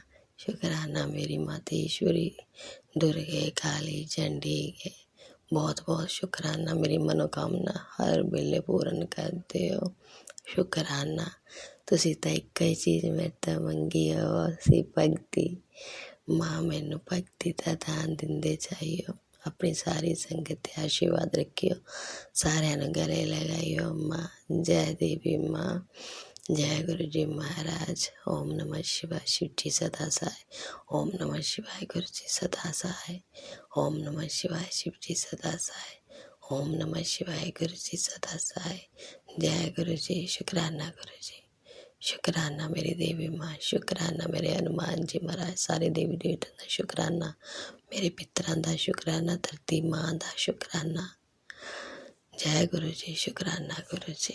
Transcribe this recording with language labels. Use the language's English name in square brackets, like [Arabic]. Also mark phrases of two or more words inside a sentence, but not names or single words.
[Punjabi] ਸ਼ੁਕਰਾਨਾ ਮੇਰੀ ਮਾਤੇਸ਼ਵਰੀ, ਦੁਰਗੇ, ਕਾਲੀ, ਚੰਡੀ, ਬਹੁਤ ਬਹੁਤ ਸ਼ੁਕਰਾਨਾ। ਮੇਰੀ ਮਨੋਕਾਮਨਾ ਹਰ ਵੇਲੇ ਪੂਰਨ ਕਰਦੇ ਹੋ। ਸ਼ੁਕਰਾਨਾ, ਤੁਸੀਂ ਤਾਂ ਇੱਕ ਹੀ ਚੀਜ਼ ਮੇਰੇ ਤੋਂ ਮੰਗੀ ਹੋ, ਸੀ ਭਗਤੀ। ਮਾਂ ਮੈਨੂੰ ਭਗਤੀ ਦਾ ਦਾਨ ਦਿੰਦੇ ਜਾਇਓ, ਅਪਨੀ ਸਾਰੀ ਸੰਗਤ ਤੇ ਆਸ਼ੀਰਵਾਦ ਰੱਖਿਓ, सारिਆਂ ਨੂੰ ਗਲੇ ਲਗਾਇਓ। [Hindi] माँ जय देवी माँ, जय गुरु जी महाराज। [Sanskrit] ओम नमः शिवाय। [Hindi] शिव जी सदा सहाय। [Sanskrit] ओम नमः शिवाय। [Hindi] गुरु जी सदा सहाय। [Sanskrit] ओम नमः शिवाय। [Hindi] शिव जी सदा सहाय। [Sanskrit] ओम नमः शिवाय। [Hindi] गुरु जी सदा सहाय। जय गुरु जी। [Punjabi] ਸ਼ੁਕਰਾਨਾ ਗੁਰੂ ਜੀ, ਸ਼ੁਕਰਾਨਾ ਮੇਰੀ ਦੇਵੀ ਮਾਂ, ਸ਼ੁਕਰਾਨਾ ਮੇਰੇ ਹਨੂਮਾਨ ਜੀ ਮਹਾਰਾਜ, ਸਾਰੇ ਦੇਵੀ ਦੇਵਤਿਆਂ ਦਾ ਸ਼ੁਕਰਾਨਾ, ਮੇਰੇ ਪਿਤਰਾਂ ਦਾ ਸ਼ੁਕਰਾਨਾ, ਧਰਤੀ ਮਾਂ ਦਾ ਸ਼ੁਕਰਾਨਾ। [Hindi] जय गुरु जी। शुक्राना गुरु जी।